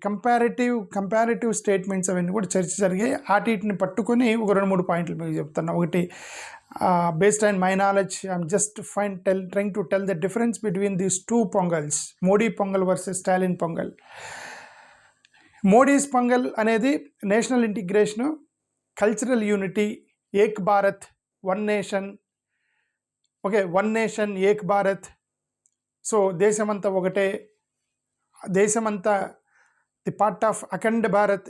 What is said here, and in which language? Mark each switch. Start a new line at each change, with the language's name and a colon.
Telugu: Comparative statements అవన్నీ కూడా చర్చ జరిగాయి. వాటిని పట్టుకొని ఒక 2-3 పాయింట్లు మీకు చెప్తాను.
English: ఒకటి, based on my knowledge, I'm just trying to tell the difference between these two pongals, Modi Pongal versus Stalin Pongal. Modi's Pongal అనేది national integration, cultural unity,
Hindi: ఏక్ Bharat,
English: One nation. Okay, one nation
Hindi: ఏక్ Bharat.
English: so
Telugu: దేశమంతా ఒకటే, దేశమంతా
English: The part of Akhand Bharat.